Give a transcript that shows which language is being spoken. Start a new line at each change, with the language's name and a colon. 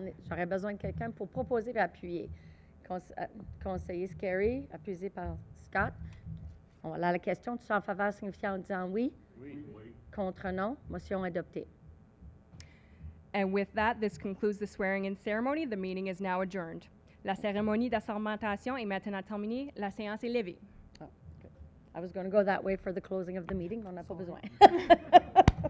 French: J'aurais besoin de quelqu'un pour proposer et appuyer. Conseiller Scary, appuyé par Scott. On va aller à la question. Tous en faveur signifiant en disant oui. Oui. Contre non. Motion adoptée.
English: And with that, this concludes the swearing-in ceremony. The meeting is now adjourned.
French: La cérémonie d'assermentation est maintenant terminée. La séance est levée.
English: Oh, good. I was going to go that way for the closing of the meeting,
French: mais on n'a pas besoin.